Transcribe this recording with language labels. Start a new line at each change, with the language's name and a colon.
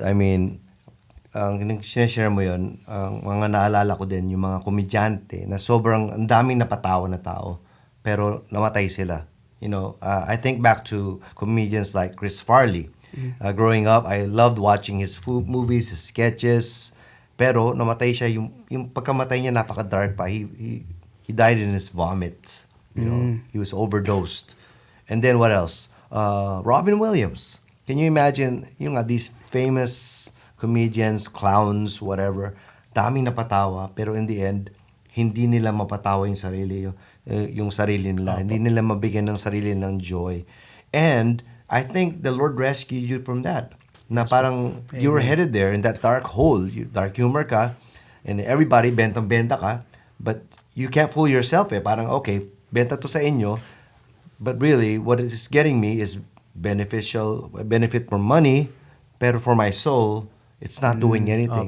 English: I mean,
Filipino: ang sinashare mo yun, ang mga naalala ko din, yung mga komedyante na sobrang ang daming napatawa na tao, pero namatay sila.
English: You know, I think back to comedians like Chris Farley. Growing up, I loved watching his movies, his sketches,
Filipino: pero namatay siya. Yung pagkamatay niya, napaka-dark pa.
English: He died in his vomit. You know, he was overdosed. And then what else? Robin Williams. Can you imagine these famous comedians, clowns, whatever,
Filipino: daming napatawa, pero
English: in the end,
Filipino: hindi nila mapatawa yung sarili nila. Hindi nila mabigyan ng sarili ng joy.
English: And I think the Lord rescued you from that.
Filipino: Na parang
English: you were headed there in that dark hole, dark humor ka, and everybody
Filipino: bentang-benta ka,
English: but you can't fool yourself eh.
Filipino: Parang,
English: okay,
Filipino: benta to sa inyo,
English: but really, what it is getting me is benefit for money,
Filipino: pero
English: for my soul, it's not doing anything.